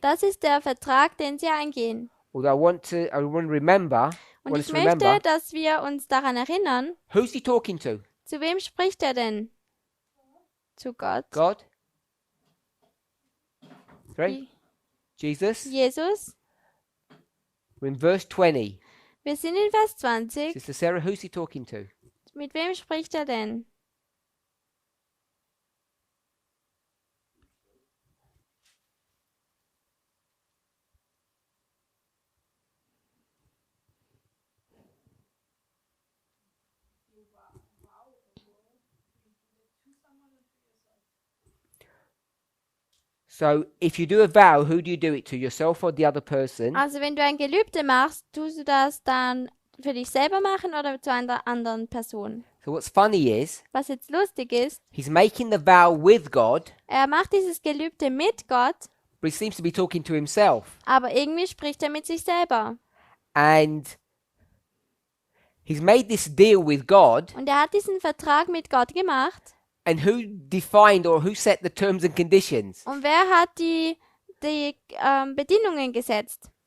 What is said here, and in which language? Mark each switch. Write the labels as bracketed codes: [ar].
[de] Das ist der Vertrag, den sie eingehen. [en] Although I want to remember, [de] Und ich möchte, dass wir uns daran erinnern, [en] who's he talking to? [de] zu wem spricht er denn? Zu Gott. [en] God? Right? Je- Jesus? [de] Jesus? [en] We're in verse 20. [de] Wir sind in Vers 20. [en] Sister Sarah, who's he talking to? [de] Mit wem spricht er denn? [en] So if you do a vow, who do you do it to? Yourself or the other person? [de] Also wenn du ein Gelübde machst, tust du das dann für dich selber machen oder zu einer anderen Person? [en] So what's funny is, [de] Was jetzt lustig ist, [en] he's making the vow with God, [de] er macht dieses Gelübde mit Gott, [en] but he seems to be talking to himself. [de] aber irgendwie spricht er mit sich selber. [en] And he's made this deal with God. [de] Und er hat diesen Vertrag mit Gott gemacht. [en] And who defined or who set the terms and conditions? [de] Und wer hat die Bedingungen gesetzt?